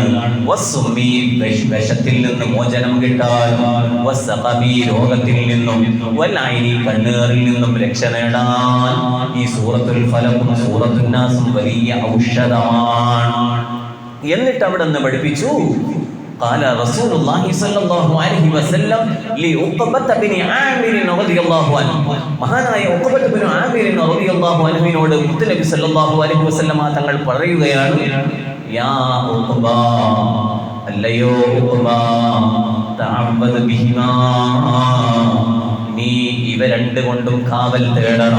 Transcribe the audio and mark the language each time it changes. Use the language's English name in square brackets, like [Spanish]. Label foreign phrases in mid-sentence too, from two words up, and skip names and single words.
[Malayalam] വിഷത്തിൽ നിന്ന് മോചനം കിട്ടാനും, രോഗത്തിൽ നിന്നും കണ്ണേറിൽ നിന്നും രക്ഷ നേടാൻ ഈ സൂറത്തുൽ ഫലഖും സൂറത്തുൻ നാസും വലിയ ഔഷധമാണ്. എന്നിട്ട് അവിടെ നിന്ന് പഠിപ്പിച്ചു, [Arabic] قال رسول الله صلى الله عليه وسلم لعقبة بن عامر رضي الله عنه മഹാനായ ഉഖബത്ത് ബിൻ ആമിർ റളിയല്ലാഹു അൻഹുവിനോട് മുത്തനബി صلى الله عليه وسلم [Malayalam] തങ്ങൾ പറയുകയാണ്, [Arabic] യാ ഉഖബ, അല്ലയോ ഉഖബ, تعوذ بهما, [Malayalam] നീ ഇവ രണ്ട് കൊണ്ടും കാവൽ തേടണം.